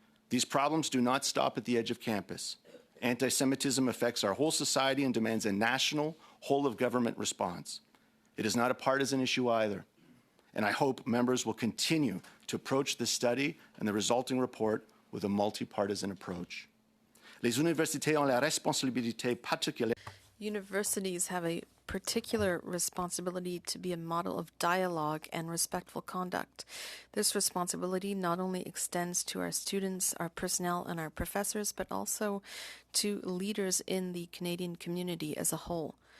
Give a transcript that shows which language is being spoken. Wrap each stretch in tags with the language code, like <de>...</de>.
<en>These problems do not stop at the edge of campus. Anti-Semitism affects our whole society and demands a national, whole-of-government response. It is not a partisan issue either, and I hope members will continue to approach this study and the resulting report with a multi-partisan approach.</en> <fr>Les universités ont la responsabilité particulière.</fr> <en>Universities have a particular responsibility to be a model of dialogue and respectful conduct. This responsibility not only extends to our students, our personnel, and our professors, but also to leaders in the Canadian community as a whole.</en>